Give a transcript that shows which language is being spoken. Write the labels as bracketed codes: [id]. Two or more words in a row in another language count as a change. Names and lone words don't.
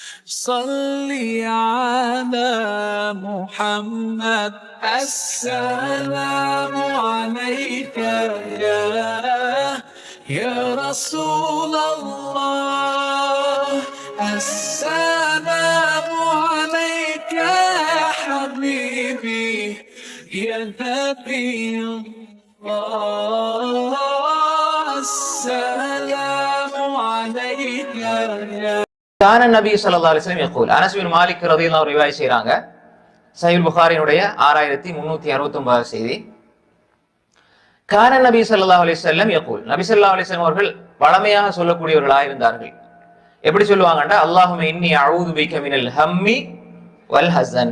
[ar] صل على محمد السلام عليك يا رسول الله السلام عليك يا حبيبي يا نبي الله السلام عليك يا كان النبي صلى الله عليه وسلم يقول. [ta] அனஸ் பின் மாலிக் [ar] رضي الله عنه [ta] ரிவாயத் செய்றாங்க. சஹீஹ் புகாரினுடைய 6369 செய்தி. [ar] كان النبي صلى الله عليه وسلم يقول. النبي صلى الله عليه وسلم [ta] அவர்கள் வளமையாக சொல்லக்கூடியவர்களாக இருந்தார்கள். எப்படி சொல்லுவாங்கண்டா, [ar] اللهم إني أعوذ بك من الهم والحزن.